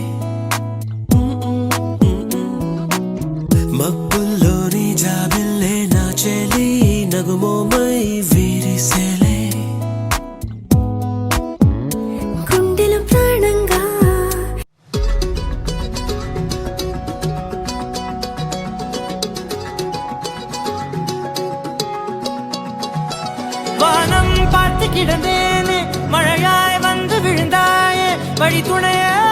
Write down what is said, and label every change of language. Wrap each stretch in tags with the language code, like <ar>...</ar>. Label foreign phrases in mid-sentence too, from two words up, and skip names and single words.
<te>మబ్బుల్లోని జాబిల్లే నా చెలి నగుమోమై వీరిసేలే గుండెల ప్రాణంగా</te> <ta>வானம் பார்த்து கிடந்தேனே மழையாய் வந்து விழுந்தாயே வழி துணையே</ta>